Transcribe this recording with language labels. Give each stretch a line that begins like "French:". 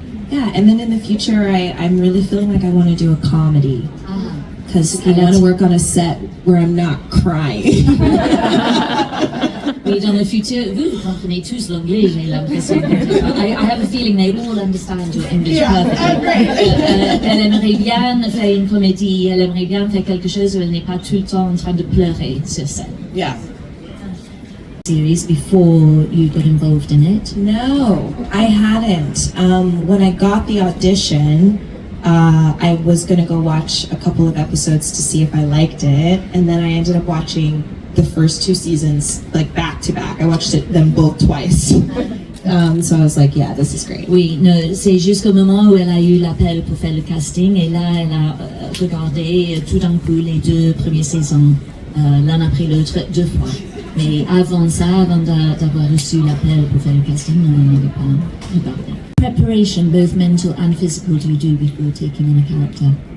English: Yeah, and then in the future, I'm really feeling like I want to do a comedy. Because I want to work on a set where I'm not crying.
French: Oui, dans le futur, vous comprenez tous l'anglais, j'ai l'impression.
English: I have a feeling they all understand your English perfectly.
French: Elle aimerait bien faire une comédie, elle aimerait bien faire quelque chose où elle n'est pas tout le temps en train de pleurer sur scène.
English: Yeah. Series before you got involved in it? No, I hadn't. When I got the audition, I was going to go watch a couple of episodes to see if I liked it, and then I ended up watching the first 2 seasons like back to back. I watched them both twice. So I was like, yeah, this is great.
French: Oui, no, c'est jusqu'au moment où elle a eu l'appel pour faire le casting, et là elle a regardé tout d'un coup les 2 premières saisons, l'un après l'autre 2 fois. Mais avant ça, avant d'avoir reçu l'appel pour faire le casting, on n'avait pas regardé.
English: Preparation, both mental and physical, do you do before taking on a character?